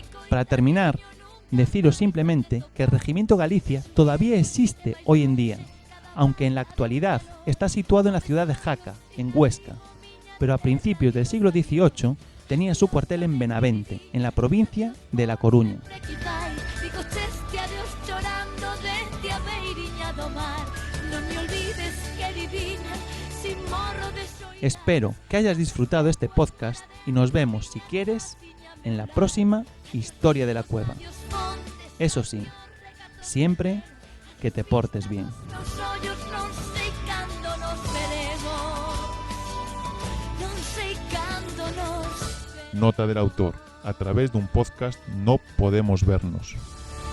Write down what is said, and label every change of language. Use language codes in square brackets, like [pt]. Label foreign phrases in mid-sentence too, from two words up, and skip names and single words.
[es] Para terminar, deciros simplemente que el Regimiento Galicia todavía existe hoy en día, aunque en la actualidad está situado en la ciudad de Jaca, en Huesca, pero a principios del siglo XVIII tenía su cuartel en Benavente, en la provincia de La Coruña. [gl] digo cheste adeus chorando desde a beiriña do mar, non me olvides queridina, si morro de soñar. [es] Espero que hayas disfrutado este podcast y nos vemos, si quieres, en la próxima historia de la cueva. Eso sí, siempre que te portes bien. [gl] Nos ollos non sei cando nos veremos, non sei cando nos [es] Nota del autor. A través de un podcast no podemos vernos.